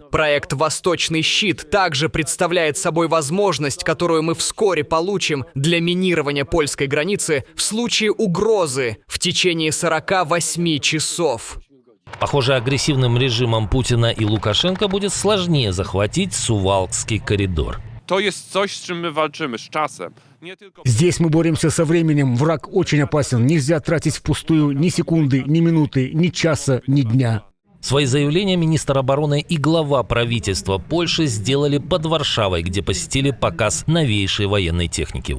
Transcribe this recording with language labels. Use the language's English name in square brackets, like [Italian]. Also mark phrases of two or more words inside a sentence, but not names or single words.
[Russian] Проект «Восточный щит» также представляет собой возможность, которую мы вскоре получим для минирования польской границы в случае угрозы в течение 48 часов. Похоже, агрессивным режимом Путина и Лукашенко будет сложнее захватить Сувалкский коридор. [Polish] To jest coś, z czym my walczymy, z czasem. [Russian] Здесь мы боремся со временем. Враг очень опасен. Нельзя тратить впустую ни секунды, ни минуты, ни часа, ни дня. Свои заявления министр обороны и глава правительства Польши сделали под Варшавой, где посетили показ новейшей военной техники.